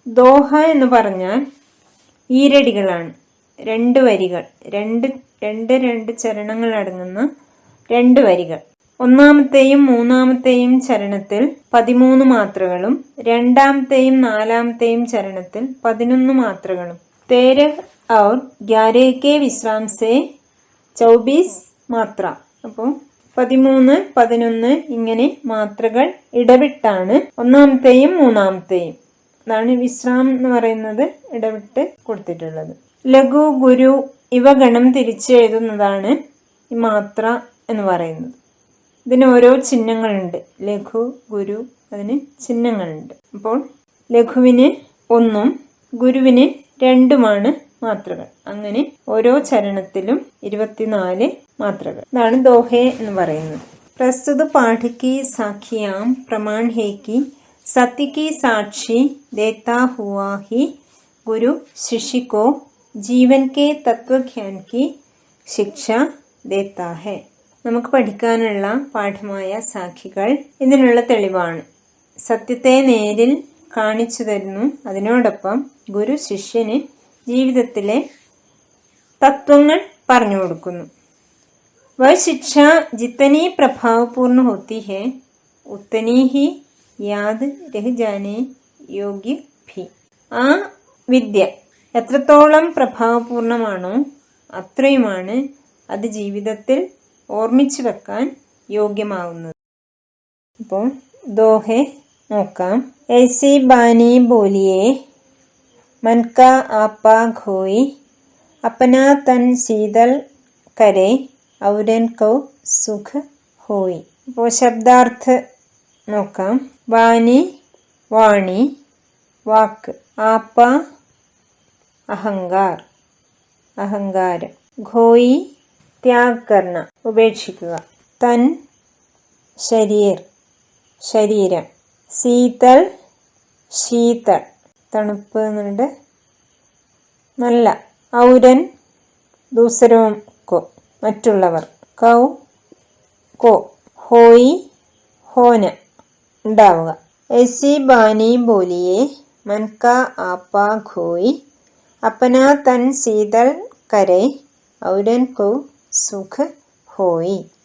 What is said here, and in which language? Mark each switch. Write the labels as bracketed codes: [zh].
[ml] Doha എന്ന് പറഞ്ഞാൽ ഈരടികളാണ്, 2 വരികൾ, രണ്ട് ചരണങ്ങൾ അടങ്ങുന്ന 2 വരികൾ. ഒന്നാമത്തെയും മൂന്നാമത്തെയും ചരണത്തിൽ 13 മാത്രകളും രണ്ടാമത്തെയും നാലാമത്തെയും ചരണത്തിൽ 11 മാത്രകളും. [hi] 13 और 11 के विश्राम से 24 മാത്ര. [ml] അപ്പോൾ 13, 11 ഇങ്ങനെ മാത്രകൾ ഇടവിട്ടാണ് ഒന്നാമത്തെയും മൂന്നാമത്തെയും, അതാണ് വിശ്രാം എന്ന് പറയുന്നത്, ഇടവിട്ട് കൊടുത്തിട്ടുള്ളത്. ലഘു, ഗുരു ഇവ ഗണം തിരിച്ചെഴുതുന്നതാണ് ഈ മാത്ര എന്ന് പറയുന്നത്. ഇതിന് ഓരോ ചിഹ്നങ്ങളുണ്ട്. ലഘു, ഗുരു, അതിന് ചിഹ്നങ്ങളുണ്ട്. അപ്പോൾ ലഘുവിന് 1ഉം ഗുരുവിന് 2ഉമാണ് മാത്രകൾ. അങ്ങനെ ഓരോ ചരണത്തിലും 24 മാത്രകൾ. ഇതാണ് ദോഹെ എന്ന് പറയുന്നത്. [hi] പ്രസ്തുത പാഠിക്ക് സാഖിയാം പ്രമാൺ ഹേ കി സത്യ की साक्षी देता हुआ ही गुरु शिष्य को जीवन के तत्वज्ञान की ശിക്ഷ देता है. [ml] നമുക്ക് പഠിക്കാനുള്ള പാഠമായ സാഖികൾ ഇതിനുള്ള തെളിവാണ്. സത്യത്തെ നേരിൽ കാണിച്ചു തരുന്നു. അതിനോടൊപ്പം ഗുരു ശിഷ്യന് ജീവിതത്തിലെ തത്വങ്ങൾ പറഞ്ഞു കൊടുക്കുന്നു. [hi] वह शिक्षा जितनी प्रभावपूर्ण होती है उतनी ही याद रह जाने योग्य भी. [ml] ആ വിദ്യ എത്രത്തോളം പ്രഭാവപൂർണമാണോ അത്രയുമാണ് അത് ജീവിതത്തിൽ ഓർമ്മിച്ചു വെക്കാൻ യോഗ്യമാവുന്നത്. അപ്പോൾ ദോഹെ നോക്കാം. [hi] ऐसी बानी बोलिए मन का आपा खोई अपना तन शीतल करे ഔരൻ കൗ സുഖ ഹോയി. [ml] ഇപ്പോൾ ശബ്ദാർത്ഥ നോക്കാം. വാനി വാണി വാക്ക്, ആപ്പ അഹങ്കാർ അഹങ്കാരം, ഘോയി ത്യാഗ് കർണ ഉപേക്ഷിക്കുക, തൻ ശരീരം, ശീതൽ ശീതൾ തണുപ്പ് എന്നുണ്ട് നല്ല, ഔരൻ ദൂസരവും കോ മറ്റുള്ളവർ, കൗ കോ, ഹോയി ഹോന ഉണ്ടാവുക. [hi] ऐसी बानी बोलिए मन का आपा खोई अपना तन शीतल करे औरन को सुख होई.